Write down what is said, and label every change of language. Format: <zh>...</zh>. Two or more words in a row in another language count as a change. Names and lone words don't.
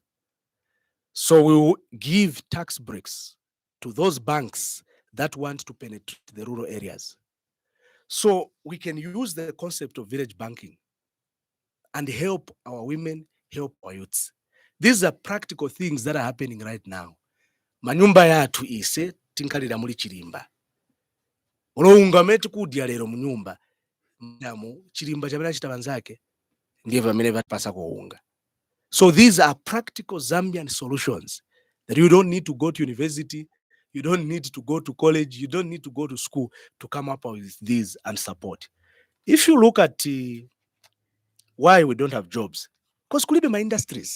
<en>So we will give tax breaks to those banks that want to penetrate the rural areas. So we can use the concept of village banking and help our women, help our youths. These are practical things that are happening right now.</en> <nse>Manyumba yatu ise tinkalira muli chirimba. Unounga metu kudya lero munyumba. Mdamu chirimba chabela chitabanzake. Ndiye vamene vatapasa kuunga.</nse> <en>So these are practical Zambian solutions that you don't need to go to university, you don't need to go to college, you don't need to go to school to come up with these and support. If you look at why we don't have jobs, because could be my industries.</en>